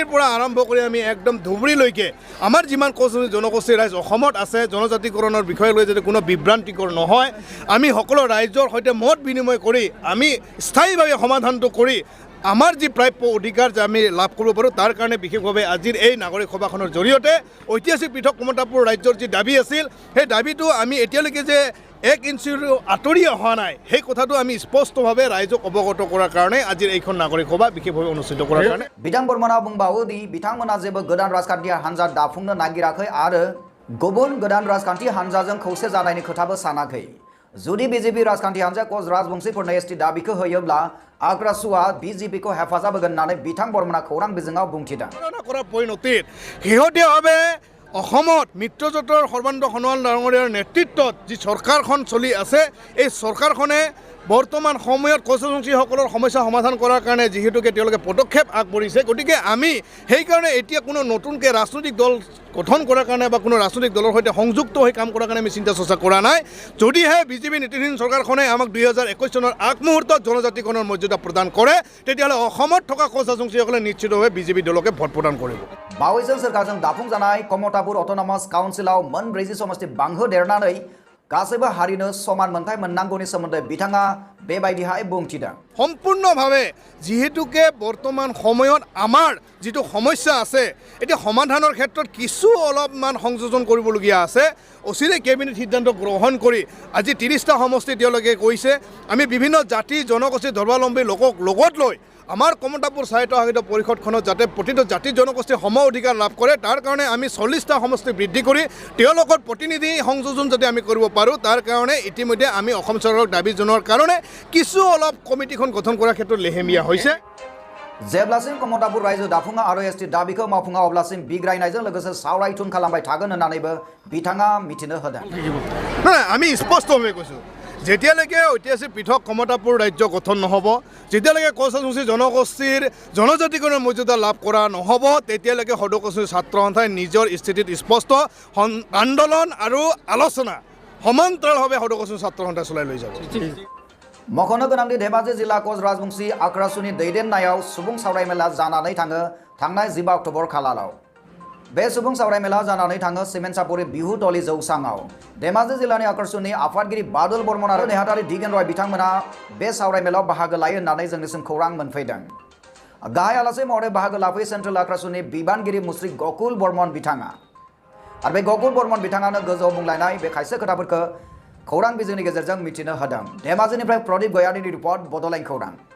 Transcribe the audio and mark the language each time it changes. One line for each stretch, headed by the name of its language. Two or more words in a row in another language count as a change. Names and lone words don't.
Assamese: পৰা আৰম্ভ কৰি আমি একদম ধুবুৰীলৈকে আমাৰ যিমান কোচাচংচী জনগোষ্ঠীৰ ৰাইজ অসমত আছে, জনজাতিকৰণৰ বিষয় লৈ যাতে কোনো বিভ্ৰান্তিকৰ নহয়, আমি সকলো ৰাইজৰ সৈতে মত বিনিময় কৰি আমি স্থায়ীভাৱে সমাধানটো কৰি আমাৰ যি প্ৰাপ্য অধিকাৰ যে আমি লাভ কৰিব পাৰোঁ, তাৰ কাৰণে বিশেষভাৱে আজিৰ এই নাগৰিক সভাখনৰ জৰিয়তে ঐতিহাসিক পৃথক ক্ষমতাপুৰ ৰাজ্যৰ যি দাবী আছিল, সেই দাবীটো আমি এতিয়ালৈকে যে 1 ইঞ্চিৰো আঁতৰি অহা নাই, সেই কথাটো আমি স্পষ্টভাৱে ৰাইজক অৱগত কৰাৰ কাৰণে আজিৰ এইখন নাগৰিক সভা বিশেষভাৱে অনুষ্ঠিত কৰাৰ কাৰণে।
Bodo: बिथां बर्मना बुंबावो दि बिथांमोना जेबो गोदान राजखान्थि हान्जा दाफुंनो नागिराखै आरो गुबुन गोदान राजखान्थि हान्जाजों खौसे जानायनि खोथाबो सानाखै। जुदि बिजेपि राजखान्थि हान्जा कच राजबंशीफोरनो एसटी दाबिखौ होयोब्ला आग्रासुआ बिजेपिखौ हेफाजाब होगोन होननानै बिथां बर्मना खौरां बिजोङाव बुंथिदों।
Assamese: কৰাৰ পৰিণতিত শেহতীয়াভাৱে অসমত মিত্ৰজোঁটৰ সৰ্বানন্দ সোণোৱাল ডাঙৰীয়াৰ নেতৃত্বত যি চৰকাৰখন চলি আছে, এই চৰকাৰখনে বৰ্তমান সময়ত কোচাচংচীসকলৰ সমস্যা সমাধান কৰাৰ কাৰণে যিহেতুকে তেওঁলোকে পদক্ষেপ আগবঢ়িছে, গতিকে আমি সেইকাৰণে এতিয়া কোনো নতুনকৈ ৰাজনৈতিক দল গঠন কৰাৰ কাৰণে বা কোনো ৰাজনৈতিক দলৰ সৈতে সংযুক্ত হৈ কাম কৰাৰ কাৰণে আমি চিন্তা চৰ্চা কৰা নাই। যদিহে বিজেপি নেতৃত্বাধীন চৰকাৰখনে আমাক 2021 চনৰ আগমুহূৰ্তত জনজাতিকৰণৰ মৰ্যাদা প্ৰদান কৰে, তেতিয়াহ'লে অসমত থকা কোচাচংচীসকলে নিশ্চিতভাৱে বিজেপি দলকে ভোট প্ৰদান কৰিব।
Bodo: बावैसो सोरखारजों दाफुंजानाय क्षमतापुर अट'नमास काउन्सिलाव मोन 40 समष्टि बांहोदेरनानै गासैबो हारिनो समान मोनथाय मोननांगौनि सोमोन्दै बिथाङा बेबायदिहाय बुंथिदों।
Assamese: সম্পূৰ্ণভাৱে যিহেতুকে বৰ্তমান সময়ত আমাৰ যিটো সমস্যা আছে, এতিয়া সমাধানৰ ক্ষেত্ৰত কিছু অলপমান সংযোজন কৰিবলগীয়া আছে। অচিৰে কেবিনেট সিদ্ধান্ত গ্ৰহণ কৰি আজি 30টা সমষ্টি তেওঁলোকে কৈছে আমি বিভিন্ন জাতি জনগোষ্ঠী ধৰ্মাৱলম্বী লোকক লগত লৈ আমাৰ কমতাপুৰ স্বায়ত্তশাসিত পৰিষদখনত যাতে প্ৰতিটো জাতি জনগোষ্ঠীৰ সম অধিকাৰ লাভ কৰে তাৰ কাৰণে আমি 40টা সমষ্টি বৃদ্ধি কৰি তেওঁলোকৰ প্ৰতিনিধি সংযোজন যদি আমি কৰিব পাৰোঁ তাৰ কাৰণে ইতিমধ্যে আমি অসম চৰকাৰক দাবী জনোৱাৰ কাৰণে কিছু অলপ কমিটিখন গঠন কৰাৰ ক্ষেত্ৰত লেহেমীয়া হৈছে
Bodo: जेब्लासिम कमतापुर रायजो दाफुङा आरो एसटि दाबिखौ मावफुङा अब्लासिम बिग्रायनायजों लोगोसे सावरायथुन खालामबाय थागोन होननानैबो बिथाङा मिथिनो होदों
Assamese: নাই আমি স্পষ্টভাৱে কৈছোঁ যেতিয়ালৈকে ঐতিহাসিক পৃথক কমতাপুৰ ৰাজ্য গঠন নহ'ব যেতিয়ালৈকে কোচ ৰাজবংশী জনগোষ্ঠীৰ জনজাতিকৰণৰ মৰ্যাদা লাভ কৰা নহ'ব তেতিয়ালৈকে সদৌ ছাত্ৰ সন্থাই নিজৰ স্থিতিত স্পষ্ট আন্দোলন আৰু আলোচনা সমান্তৰালভাৱে সদৌ ছাত্ৰ সন্থাই চলাই লৈ যাব
Bodo: मख'नो गोनांदि धेमाजि जिल्ला कोच राजबंशी आक्रासुनि दैदेननायाव सुबुं सावरायमेला जानानै थाङो थांनाय 12 अक्ट'बर खालाराव बे सुबुं सावरायमेला जानानै थाङो सिमेन्टसापुरि बिहुतलि जौसाङाव धेमाजि जिल्लानि आक्रासुनि आफादगिरि बादल बर्मन आरो नेहाथारि दिगेन रय बिथांमोना बे सावरायमेलाव बाहागो लायो होननानै जोंनिसिम खौरां मोनफैदों गाहाय आलासि महरै बाहागो लाफैयो सेन्ट्रेल आक्रासुनि बिबानगिरि मुस्रि गकुल बर्मन बिथाङा आरो बे गकुल बर्मन बिथाङानो गोजौआव बुंलायनाय बे खायसे खोथाफोरखौ खौरां बिजोंनि गेजेरजों मिथिनो होदों धेमाजिनिफ्राय प्रदीप गयारिनि रिपर्ट बड'लेण्ड खौरां